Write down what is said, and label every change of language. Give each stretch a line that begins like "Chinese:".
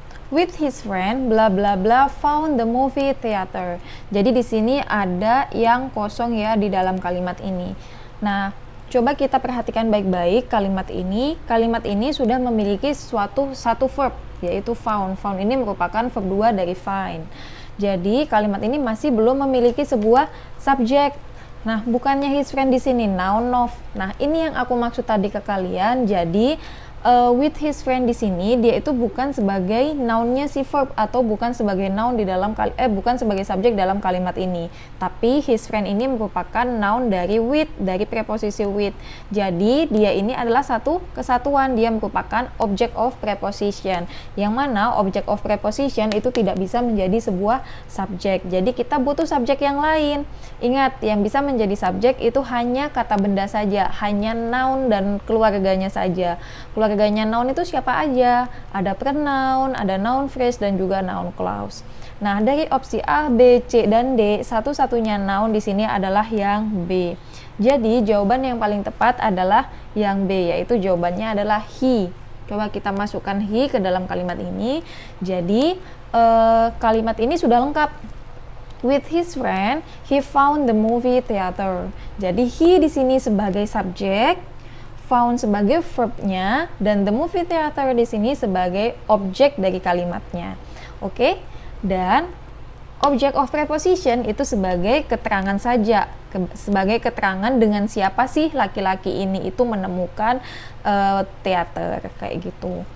English: with his friend bla bla bla found the movie theater.
Indonesian: Jadi di sini ada yang kosong ya di dalam kalimat ini. Nah, coba kita perhatikan baik-baik kalimat ini. Kalimat ini sudah memiliki satu verb, yaitu found. Found ini merupakan verb 2 dari find. Jadi kalimat ini masih belum memiliki sebuah subjek. Nah, bukannya his friend di sini noun of. Nah, ini yang aku maksud tadi ke kalian. Jadi
English: with his friend
Indonesian: di sini dia itu bukan sebagai nounnya si verb atau bukan sebagai noun di dalam bukan sebagai subjek dalam kalimat ini. Tapi
English: his friend
Indonesian: ini merupakan noun dari with, dari preposisi with. Jadi dia ini adalah satu kesatuan, dia merupakan object of preposition. Yang mana object of preposition itu tidak bisa menjadi sebuah subjek. Jadi kita butuh subjek yang lain. Ingat, yang bisa menjadi subjek itu hanya kata benda saja, hanya noun dan keluarganya saja. Keluarganya noun itu siapa aja? Ada pronoun, ada noun phrase, dan juga noun clause. Nah, dari opsi A, B, C, dan D, satu-satunya noun di sini adalah yang B. Jadi, jawaban yang paling tepat adalah yang B, yaitu jawabannya adalah he. Coba kita masukkan he ke dalam kalimat ini. Jadi, kalimat ini sudah lengkap.
English: With his friend, he found the movie theater.
Indonesian: Jadi he di sini sebagai subjek, found sebagai verbnya, dan
English: the movie theater
Indonesian: di sini sebagai objek dari kalimatnya. Oke? Dan object of preposition itu sebagai keterangan saja, sebagai keterangan dengan siapa sih laki-laki ini itu menemukan teater kayak gitu.